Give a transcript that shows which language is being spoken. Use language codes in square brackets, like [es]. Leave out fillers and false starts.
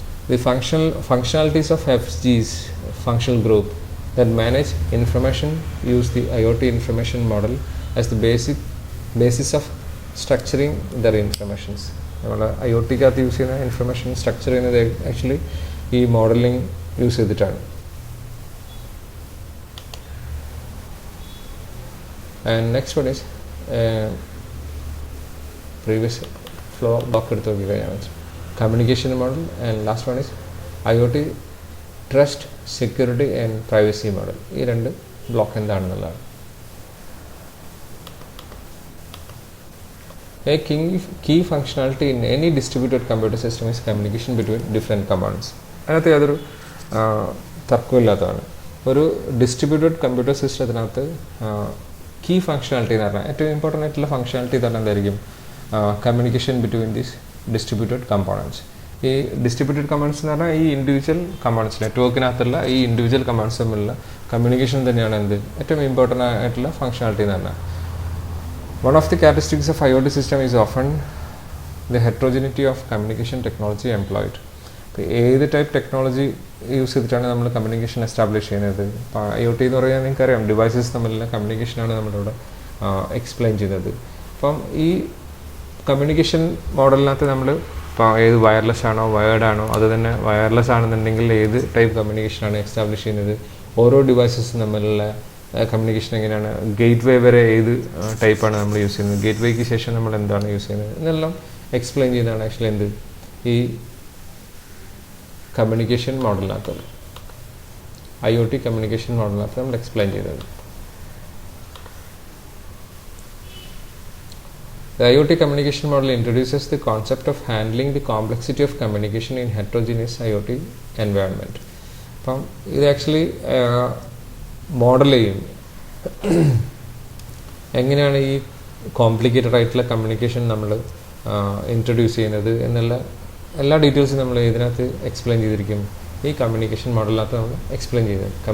[en] The functionalities of FG's functional group that manage information use the IoT information model as the basis of structuring their informations. [ml] നമ്മൾ IoTക്കകത്ത് use ചെയ്യുന്ന information structure ചെയ്യുന്നത് actually ഈ modelling use ചെയ്തിട്ടാണ്. [en] and next one is previous flow block [ml] എടുത്ത് നോക്കി കഴിഞ്ഞാൽ [en] Communication model. And last one is IoT trust, security and privacy model. [ml] ഈ രണ്ട് block എന്താണെന്നുള്ളതാണ്. [en] A key functionality in any distributed computer system is communication between different components. [ml] അതിനകത്ത് യാതൊരു തർക്കമില്ലാത്തതാണ്. ഒരു distributed computer സിസ്റ്റത്തിനകത്ത് key functionality എന്ന് പറഞ്ഞാൽ ഏറ്റവും ഇമ്പോർട്ടൻ്റ് ആയിട്ടുള്ള functionality തന്നെ എന്തായിരിക്കും, [en] Communication between these distributed components. [ml] ഈ ഡിസ്ട്രിബ്യൂട്ടഡ് കമ്പോണൻസ് എന്ന് പറഞ്ഞാൽ ഈ ഇൻഡിവിജ്വൽ കമ്പോണൻസ്, നെറ്റ്വർക്കിനകത്തുള്ള ഈ ഇൻഡിവിജ്വൽ കമ്പോണൻസ് തമ്മിലുള്ള കമ്മ്യൂണിക്കേഷൻ തന്നെയാണ് എന്ത് ഏറ്റവും ഇമ്പോർട്ടൻ്റ് ആയിട്ടുള്ള ഫങ്ഷണാലിറ്റി എന്ന് പറഞ്ഞാൽ. [en] One of the characteristics of IoT system is often the heterogeneity of communication technology employed. [ml] ഇപ്പോൾ ഏത് ടൈപ്പ് ടെക്നോളജി യൂസ് ചെയ്തിട്ടാണ് നമ്മൾ കമ്മ്യൂണിക്കേഷൻ എസ്റ്റാബ്ലിഷ് ചെയ്യുന്നത്. ഇപ്പോൾ IoT എന്ന് പറയാൻ നിങ്ങൾക്കറിയാം, ഡിവൈസസ് തമ്മിലുള്ള കമ്മ്യൂണിക്കേഷനാണ് നമ്മളിവിടെ എക്സ്പ്ലെയിൻ ചെയ്യുന്നത്. അപ്പം ഈ കമ്മ്യൂണിക്കേഷൻ മോഡലിനകത്ത് നമ്മൾ ഇപ്പോൾ ഏത് വയർലെസ് ആണോ വയേർഡ് ആണോ, അത് തന്നെ വയർലെസ് ആണെന്നുണ്ടെങ്കിൽ ഏത് ടൈപ്പ് കമ്മ്യൂണിക്കേഷനാണ് എസ്റ്റാബ്ലിഷ് ചെയ്യുന്നത്, ഓരോ ഡിവൈസസും തമ്മിലുള്ള കമ്മ്യൂണിക്കേഷൻ എങ്ങനെയാണ്, ഗേറ്റ് വേ വരെ ഏത് ടൈപ്പാണ് നമ്മൾ യൂസ് ചെയ്യുന്നത്, ഗേറ്റ് വേക്ക് ശേഷം നമ്മൾ എന്താണ് യൂസ് ചെയ്യുന്നത് എന്നെല്ലാം എക്സ്പ്ലെയിൻ ചെയ്യുന്നതാണ് ആക്ച്വലി എന്ത് ഈ കമ്മ്യൂണിക്കേഷൻ മോഡലിനകത്ത്, IoT കമ്മ്യൂണിക്കേഷൻ മോഡലിനകത്ത് നമ്മൾ എക്സ്പ്ലെയിൻ ചെയ്തത്. [en] The IoT communication model introduces the concept of handling the complexity of communication in heterogeneous IoT environment. [ml] അപ്പം ഇത് ആക്ച്വലി മോഡൽ ചെയ്യും എങ്ങനെയാണ് ഈ കോംപ്ലിക്കേറ്റഡ് ആയിട്ടുള്ള കമ്മ്യൂണിക്കേഷൻ നമ്മൾ ഇൻട്രൊഡ്യൂസ് ചെയ്യുന്നത് എന്നുള്ള എല്ലാ ഡീറ്റെയിൽസും നമ്മൾ ഇതിനകത്ത് എക്സ്പ്ലെയിൻ ചെയ്തിരിക്കും. ഈ കമ്മ്യൂണിക്കേഷൻ മോഡലിനകത്ത് നമ്മൾ എക്സ്പ്ലെയിൻ ചെയ്തത്.